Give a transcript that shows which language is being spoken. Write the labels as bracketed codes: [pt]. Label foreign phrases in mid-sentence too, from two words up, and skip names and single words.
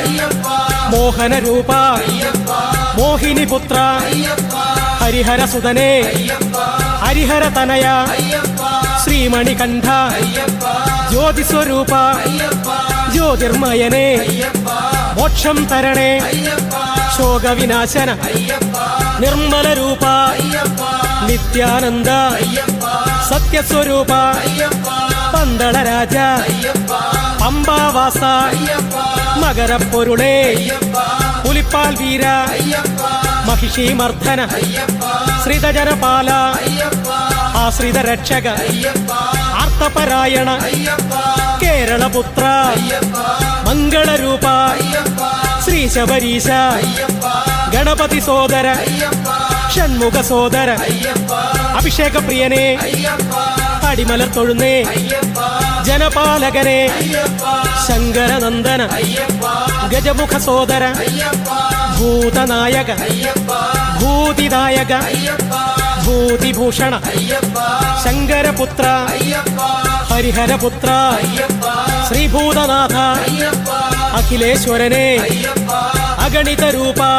[ml] മോഹനരൂപ മോഹിനിപുത്ര ഹരിഹരസുതനേ ഹരിഹരതനയ ശ്രീമണികണ്ഠ ജ്യോതിസ്വരൂപ ജ്യോതിർമയനേ മോക്ഷം തരണേ ശോകവിനാശന നിർമ്മലരൂപ നിത്യാനന്ദ സത്യസ്വരൂപ പന്തളരാജ പമ്പാവാസ മകരപ്പൊരുളേ പുലിപ്പാൽ വീര മഹിഷീമർദ്ദന ശ്രീധജനപാല ആശ്രിത രക്ഷക ആർത്തപരായണ കേരളപുത്ര മംഗളരൂപ ശ്രീ ശബരീശ ഗണപതി സോദര ഷൺമുഖ സോദര അഭിഷേക പ്രിയനേ അടിമല തൊഴുന്നേ ജനപാലകനേ ശങ്കരനന്ദന ഗജമുഖ സോദര ഭൂതനായക ഭൂതിദായക ഭൂതിഭൂഷണ ശങ്കരപുത്ര ഹരിഹരപുത്ര ശ്രീഭൂതനാഥ അഖിലേശ്വരനെ അഗണിത രൂപ